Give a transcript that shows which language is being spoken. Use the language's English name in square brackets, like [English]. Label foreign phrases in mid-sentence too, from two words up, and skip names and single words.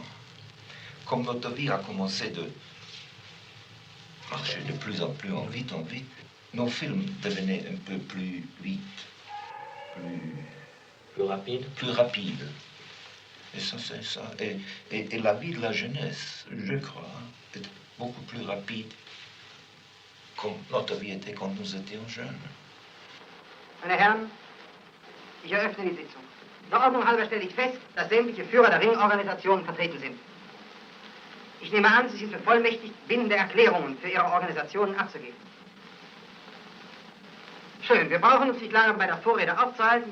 [French] Comme notre vie a commencé de marcher de plus en plus en vite, nos films devenaient un peu plus vite, plus rapide. Et ça, c'est ça. Et la vie de la jeunesse, je crois, est beaucoup plus rapide comme notre vie était quand nous étions jeunes. [German] Meine Herren, ich eröffne die Sitzung. Der Ordnung halber stelle ich fest, dass sämtliche Führer der Ringorganisationen vertreten sind. Ich nehme an, Sie sind bevollmächtigt, bindende Erklärungen für Ihre Organisationen abzugeben. Schön, wir brauchen uns nicht lange bei der Vorrede aufzuhalten.